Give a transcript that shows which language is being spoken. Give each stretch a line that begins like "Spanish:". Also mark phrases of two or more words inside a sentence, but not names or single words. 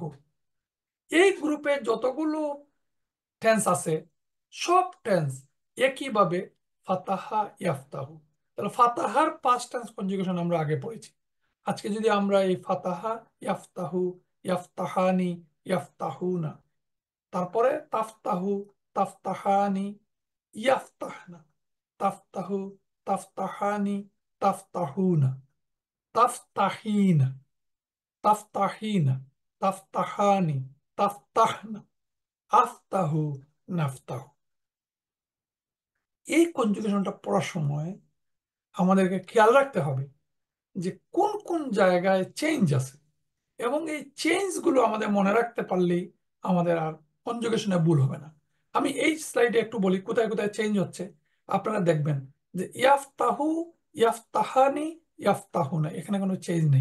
Bangla: এই গ্রুপে যতগুলো টেন্স আছে সব টেন্স একইভাবে
Arabic: فتح يفتح.
Bangla: তাহলে ফাতাহার
English: past tense
Bangla: কনজুগেশন আমরা আগে পড়েছি। আজকে যদি আমরা এই
Arabic: فتح يفتح، يفتحان، يفتحون,
Bangla: তারপরে
Arabic: تفتح، تفتحان، يفتحن، تفتح، تفتحان، تفتحون، تفتحين، تفتحين، تفتحان، تفتحن، أفتح، نفتح.
Bangla: এই কনজুগেশনটা পড়ার সময় আমাদেরকে খেয়াল রাখতে হবে যে কোন কোন জায়গায় চেঞ্জ আছে, এবং এই চেঞ্জ গুলো আমাদের মনে রাখতে পারলেই আমাদের আর কনজুগেশনে ভুল হবে না। আমি এই স্লাইডে একটু বলি কোথায় কোথায় চেঞ্জ হচ্ছে। আপনারা দেখবেন যে
Arabic: يفتح، يفتحان، يفتحون,
Bangla: এখানে কোনো চেঞ্জ নেই।